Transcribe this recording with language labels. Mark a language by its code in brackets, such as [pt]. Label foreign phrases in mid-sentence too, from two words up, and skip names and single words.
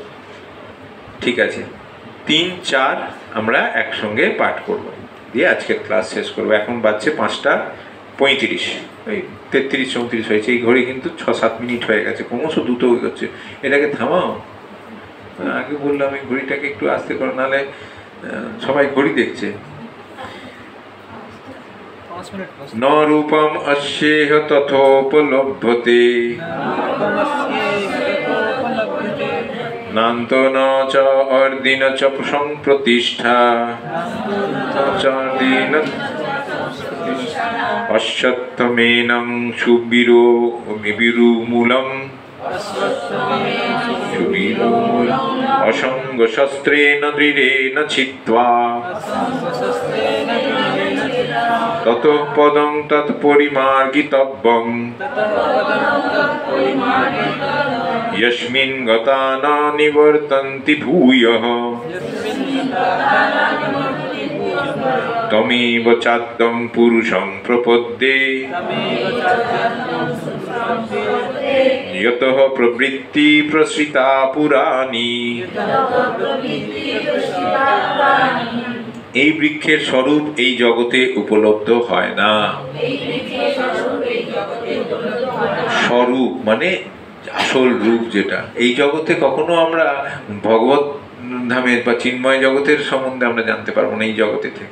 [bn] ঠিক আছে, 3, 4 আমরা একসঙ্গে পাঠ করব, দিয়ে আজকের ক্লাস শেষ করব। এখন বাজছে 5:35, ওই 33-34 হয়েছে। এই ঘড়ি কিন্তু 6-7 মিনিট হয়ে গেছে, ক্রমশ দ্রুত হয়ে যাচ্ছে। এটাকে থামাও। আগে বললাম এই ঘড়িটাকে একটু আস্তে করো, নাহলে সবাই ঘড়ি দেখছে। [sa] ন রূপম অস্যেহ তথোপলভ্যতে নান্ত ন চ অর্দিন চ সংপ্রতিষ্ঠা অশ্বত্থমেনং সুবিরুমূলম অসঙ্গ শস্ত্রেণ দৃঢ়েন ছিত্ত্বা ততঃ পদং তৎপরিমার্গিতব্যং यस्मिन् गता न निवर्तन्ति भूयः तमेव चाद्यं पुरुषं प्रपद्ये यतः प्रवृत्ति प्रसृता पुराणी। [bn] এই বৃক্ষের স্বরূপ এই জগতে উপলব্ধ হয় না। স্বরূপ মানে আসল রূপ যেটা, এই জগতে কখনো আমরা ভগবত ধামের বা চিন্ময় জগতের সম্বন্ধে আমরা জানতে পারবো না এই জগতে থেকে।